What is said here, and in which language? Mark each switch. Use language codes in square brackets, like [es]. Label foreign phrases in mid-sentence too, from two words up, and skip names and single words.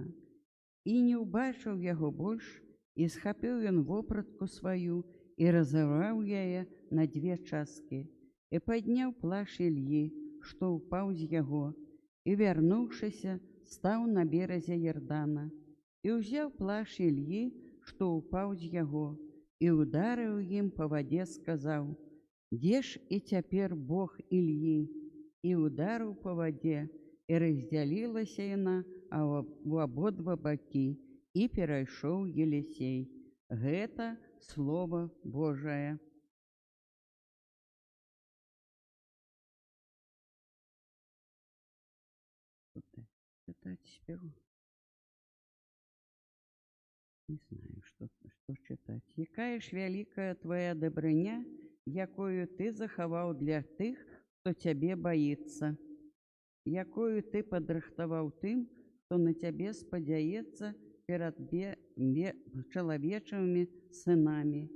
[be] І не ўбачыў яго больш, і схапіў ён вопратку сваю і разарваў яе на дзве часткі, і падняў плашч Ільі, што ўпаў з яго, і, вярнуўшыся, стаў на беразе Ярдана, і ўзяў плашч Ільі, што ўпаў з яго, і ударыў ім па вадзе, сказаў: «Дзе ж і цяпер Бог Ільі?» І ударыў па вадзе, і раздзялілася яна ў абодва бакі, і перайшоў Елісей. Гэта Слова Божае. [ru] Читать спеву? Не знаю, что читать. [be] «Якая ж вялікая твоя дабрыня, якою ты захаваў для тых, хто цябе баіцца, якою ты падрыхтаваў тым, хто на цябе спадзяецца перад чалавечымі сынамі.